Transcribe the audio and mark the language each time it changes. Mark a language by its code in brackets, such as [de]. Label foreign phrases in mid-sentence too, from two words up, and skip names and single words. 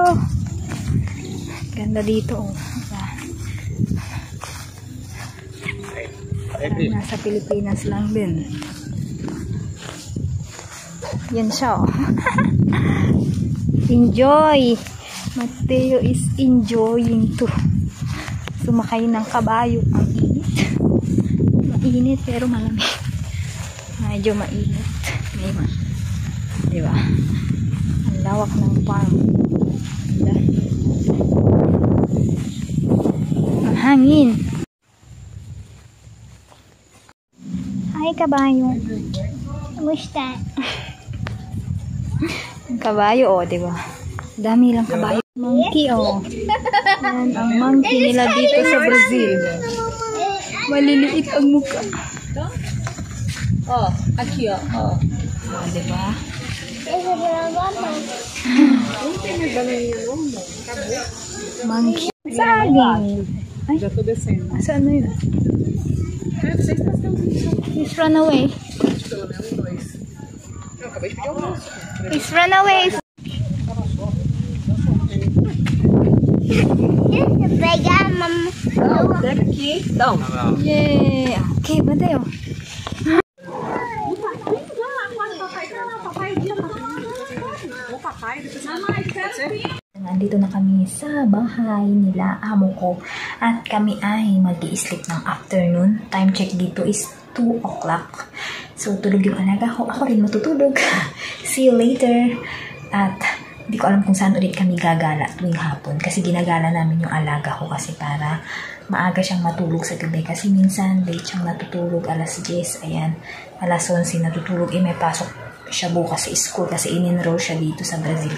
[tl] Ganda dito, oh. Nasa Pilipinas lang din. Yan siya, oh. Enjoy! [en] Mateo is enjoying to [tl] sumakay ng kabayo. Ang init. Mainit pero malamig. Medyo mainit. Diba? Ang lawak ng farm. Ang hangin. Hi, kabayo. Kamusta? Ang kabayo, oh, diba? Dami lang kabayo. Monkey, oh. Yan ang monkey nila dito sa Brazil. Maliliit ang mukha. [pt] Oh, aqui, ó. Oh. [tl] Oh, diba? Monkey. Saging. Ay, [pt] Já tô descendo. [tl] saan na yun? [pt] Vocês estão [en] He's run away. [pt] pelo menos dois. Eu acabei de pegar o nosso. He's run away. Pegar mamãe. Não, pega aqui. Não. [en] Yeah. Okay, Mateo. [tl] Nandito na kami sa bahay nila, amo ko. At kami ay mag-i-sleep ng afternoon. [en] Time check dito is 2 o'clock. [tl] So, tulog yung alaga ko. Ako rin matutulog. [en] See you later. [tl] At hindi ko alam kung saan ulit kami gagala tuwing hapon. Kasi ginagala namin yung alaga ko kasi para maaga siyang matulog sa gabi. Kasi minsan late siyang natutulog, alas 10. Ayan, alas 11 natutulog. May pasok siya bukas sa school kasi in-enroll siya dito sa Brazil.